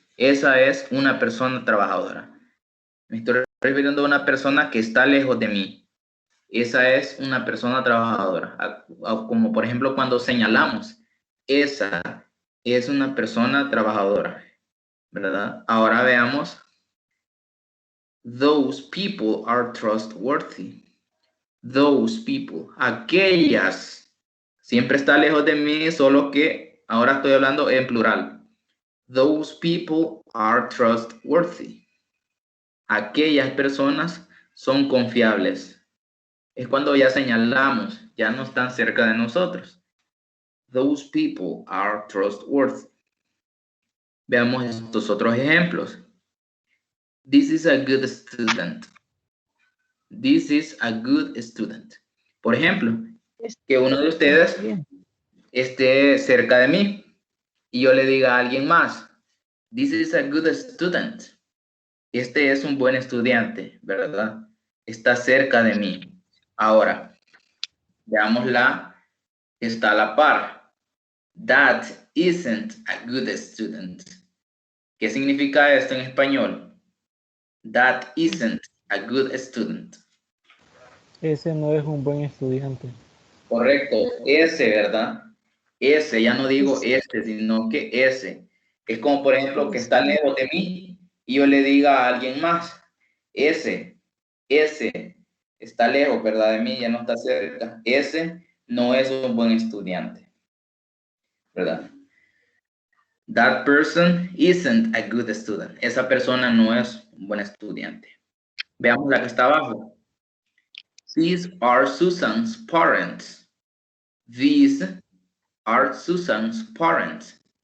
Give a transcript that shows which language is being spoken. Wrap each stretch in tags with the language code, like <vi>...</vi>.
<es>Esa es una persona trabajadora. Me estoy refiriendo a una persona que está lejos de mí. Esa es una persona trabajadora. Como por ejemplo cuando señalamos, esa es una persona trabajadora, ¿verdad? Ahora veamos.</es> <en>Those people are trustworthy. Those people,</en> <es>aquellas, siempre está lejos de mí, solo que ahora estoy hablando en plural.</es> <en>Those people are trustworthy.</en> <es>Aquellas personas son confiables. Es cuando ya señalamos, ya no están cerca de nosotros.</es> <en>Those people are trustworthy.</en> <es>Veamos estos otros ejemplos.</es> <en>This is a good student. This is a good student.</en> <es>Por ejemplo, que uno de ustedes esté cerca de mí y yo le diga a alguien más,</es> <en>this is a good student.</en> <es>Este es un buen estudiante, ¿verdad? Está cerca de mí. Ahora, veámosla, está a la par.</es> <en>That isn't a good student.</en> <es>¿Qué significa esto en español?</es> <en>That isn't a good student.</en> <es>Ese no es un buen estudiante. Correcto, ese, ¿verdad? Ese, ya no digo este, sino que ese. Es como, por ejemplo, que está lejos de mí y yo le diga a alguien más, ese está lejos, ¿verdad? De mí, ya no está cerca. Ese no es un buen estudiante, ¿verdad?</es> <en>That person isn't a good student.</en> <es>Esa persona no es un buen estudiante. Veamos la que está abajo.</es> <en>These are Susan's parents. These are Susan's parents.</en>